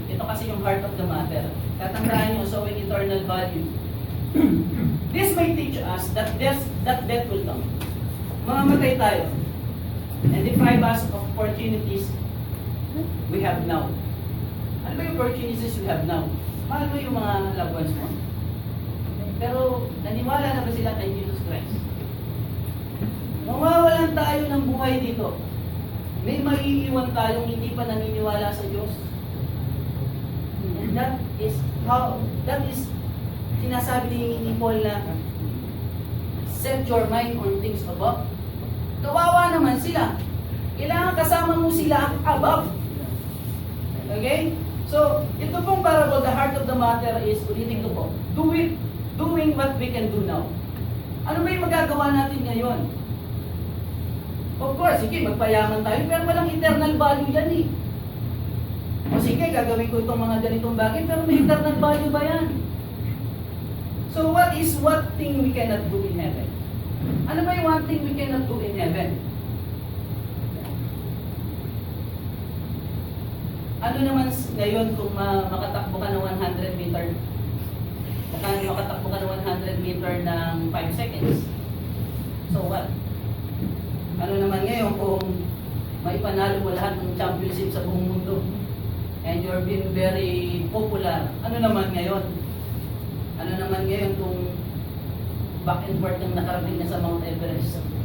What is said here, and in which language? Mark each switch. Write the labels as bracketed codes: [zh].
[tl] Ito kasi yung [en] heart of the matter. [tl] Tatandaan nyo, sowing eternal value. [en] This may teach us that death will come. [tl] Mamamatay tayo. [en] And deprive us of opportunities we have now. [tl] Ano ba yung [en] opportunities we have now? [tl] Mahal mo yung mga loved ones mo. Pero naniwala na ba sila kay Jesus Christ? Mawawalan tayo ng buhay dito. May maiiwan tayong hindi pa naniniwala sa Diyos. [en] And that is [tl] sinasabi ni Paul na [en] set your mind on things above. [tl] Kawawa naman sila. Kailangan kasama mo sila above. Okay? [en] So, [tl] ito pong parable, [en] the heart of the matter is, [tl] ulitin ko po, [en] doing what we can do now. [tl] Ano ba yung magagawa natin ngayon? [en] Of course, [tl] sige, magpayaman tayo, pero walang eternal value yan eh. O sige, gagawin ko itong mga ganitong bagay, pero may eternal value ba yan? [en] So, what is one thing we cannot do in heaven? [tl] Ano ba yung [en] one thing we cannot do in heaven? [tl] Ano naman ngayon kung makatakbo ka ng 100 meter? Makatakbo ka ng 100 meter ng 5 seconds. So what? Ano naman ngayon kung maipanalo mo lahat ng championship sa buong mundo? [en] And you're being very popular. [tl] Ano naman ngayon? Ano naman ngayon kung back and forth ng nakarating na sa Mount Everest?